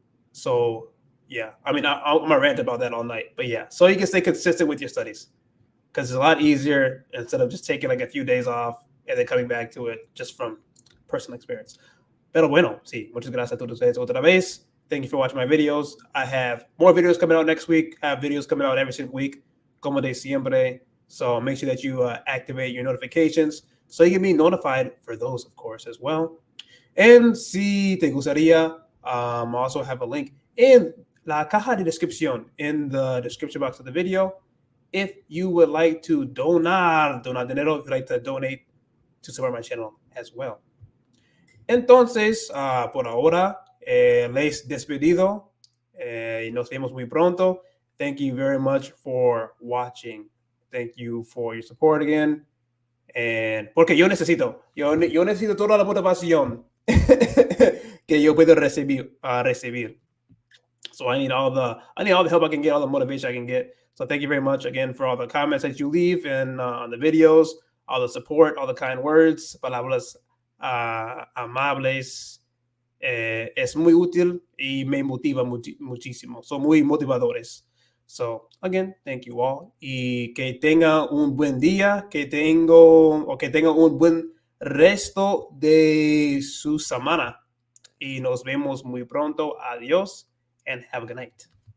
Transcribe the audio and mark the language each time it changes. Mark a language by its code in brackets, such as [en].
[en] So yeah, I mean, I'm gonna rant about that all night, but yeah, so you can stay consistent with your studies, because it's a lot easier instead of just taking like a few days off and then coming back to it just from personal experience. [es] Pero bueno, sí, muchas gracias a todos ustedes otra vez. [en] Thank you for watching my videos. I have more videos coming out next week. I have videos coming out every single week, [es] como de siempre. [en] So make sure that you activate your notifications so you can be notified for those, of course, as well. And [es] si te gustaría, [en] I also have a link in [es] la caja de descripción, [en] in the description box of the video. If you would like to [es] donar dinero, [en] if you'd like to donate to support my channel as well. [es] Entonces, por ahora, les despedido y nos vemos muy pronto. [en] Thank you very much for watching. Thank you for your support again. [es] And porque yo necesito toda la motivación que yo puedo recibir. [en] So I need all the help I can get, all the motivation I can get. So thank you very much again for all the comments that you leave and on the videos, all the support, all the kind words, [es] palabras amables. Es muy útil y me motiva muchísimo. Son muy motivadores. [en] So again, thank you all. [es] Y que tenga un buen día, que tenga un buen resto de su semana. Y nos vemos muy pronto. Adiós [en] and have a good night.